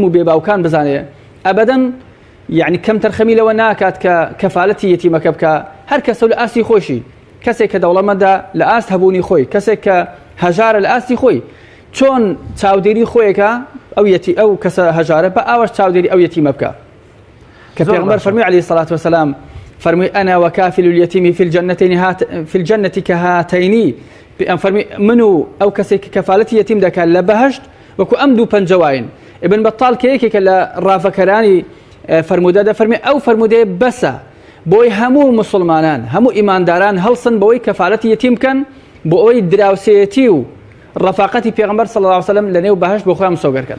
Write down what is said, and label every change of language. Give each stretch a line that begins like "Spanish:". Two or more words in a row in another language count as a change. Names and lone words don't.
Central Kurdish: و بێباوکان بزانێ ئەبەدەن یعنی کەم تەرخەمی لەوە ناکات کە کەفالەتی یەتیمەکە بکە هەر کەسە لە ئاستی خۆشی کەسێک کە دەوڵەمەندە لە ئاست هەبوونی خۆی کەسێک کە هەژارە لە ئاستی خۆی چۆن چاودێری خۆیەکە ئەو کەسە هەژارە بە ئاوەش چاودێری ئەو یەتیمە بکە کە پێغمبەر فەرمووی
Arabic: عەلەیهی سەڵات وسەلام
Central Kurdish: فەرمووی
Arabic: ئەنا وەکافل اليتیم في الجنة كهاتين
Central Kurdish: فەرمووی من و ئەو کەسێک کە کەفالەتی یەتیم دەکات لە بەهەشت وەکو ئەم دوو پەنجەوایین ئیبن بەطال کە یەکێکە لە ڕافەکەرانی فەرموودە دەفەرمێ ئەو فەرموودەیە بەسە بۆی هەموو مسلمانان هەموو ئیمانداران هەڵسن بەوەی کەفالەتی یەتیم بکەن بۆ ئەوەی دراوسێتی و ڕەفاقەتی پێغمبەر
Arabic: صلی الله علیه وسلم
Central Kurdish: لە نێو بەهەشت بۆ خۆیان مسۆگەرکەن